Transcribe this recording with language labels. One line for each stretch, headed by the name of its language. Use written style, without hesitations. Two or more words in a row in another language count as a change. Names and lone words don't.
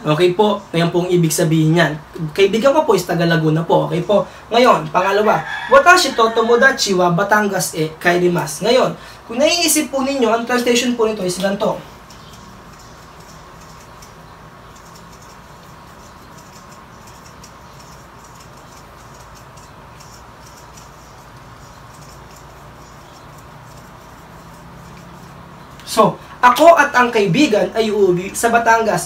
Filipino: Okay po? Ngayon pong ibig sabihin niyan. Kaibigan ko po is taga Laguna po. Okay po? Ngayon, pangalawa,
Japanese: 私と友達はBatangasへ帰ります.
Filipino: Ngayon, kung naiisip po ninyo, ang translation po nito is ganito. So, ako at ang kaibigan ay uuwi sa Batangas.